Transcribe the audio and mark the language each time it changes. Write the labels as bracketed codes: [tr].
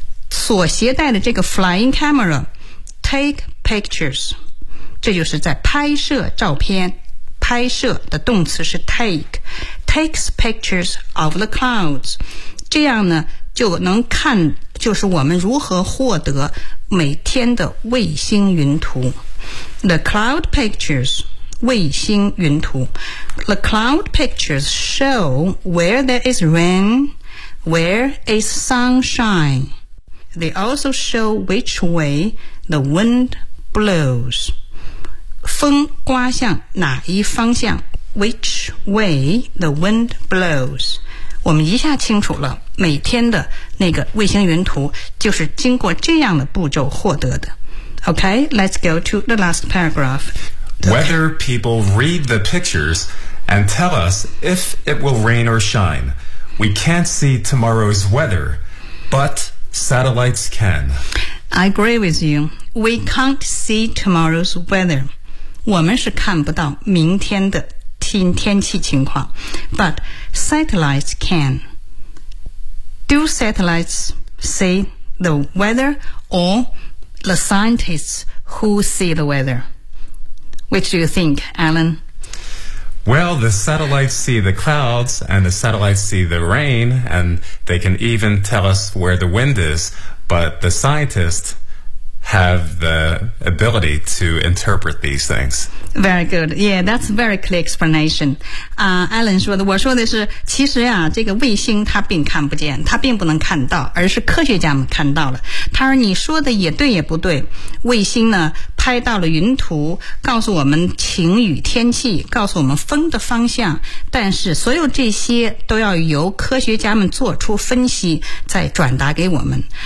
[zh] 所携带的这个 [en] flying camera take pictures, [zh] 这就是在拍摄照片。拍摄的动词是 [en] take, takes pictures of the clouds. [zh] 这样呢就能看，就是我们如何获得每天的卫星云图。 [en] The cloud pictures, [zh] 卫星云图。 [en] The cloud pictures show where there is rain, where is sunshine. They also show which way The wind blows. [zh] 风刮向哪一方向？ [en] Which way the wind blows? [zh] 我们一下清楚了，每天的那个卫星云图就是经过这样的步骤获得的。 [en] Okay, let's go to the last paragraph. Whether people read the pictures and tell us if it will rain or shine, we can't see tomorrow's weather, but satellites can. I agree with you. We can't see tomorrow's weather. [zh] 我们是看不到明天的天气情况 [en] but satellites can. Do satellites see the weather or... The scientists who see the weather. Which do you think, Alan? Well, the satellites see the clouds and the satellites see the rain and they can even tell us where the wind is. But the scientists have the ability to interpret these things. Very good. Yeah, that's a very clear explanation. [zh] Alan 说的，我说的是，其实啊，这个卫星它并看不见，它并不能看到，而是科学家们看到了。他说你说的也对也不对，卫星呢，拍到了云图，告诉我们晴雨天气，告诉我们风的方向，但是所有这些都要由科学家们做出分析，再转达给我们。